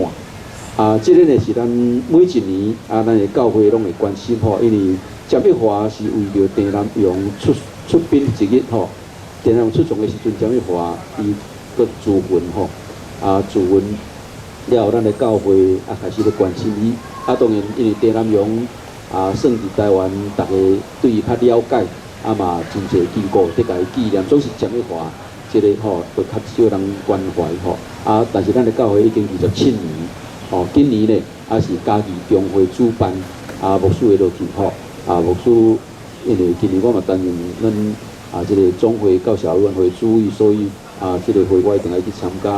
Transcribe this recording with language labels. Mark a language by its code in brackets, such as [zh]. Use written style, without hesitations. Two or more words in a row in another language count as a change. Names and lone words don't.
[nan] 这个呢是咱每一年咱的教会拢会关心因为占一华是为着郑南榕出殡1日郑南榕出葬的时阵，占一华伊搁自焚自焚了后，咱的教会开始咧关心伊当然因为郑南榕算伫台湾大家对伊较了解嘛真侪机构伫甲伊纪念，总是占一华即个吼，就较少人关怀吼。啊，但是咱的教会已经27年，吼，今年呢也是嘉义中会主办，啊，牧师会落去吼，啊，牧师因为今年我嘛担任咱啊即个总会教小委员会主委，所以啊，即个会我一定爱去参加。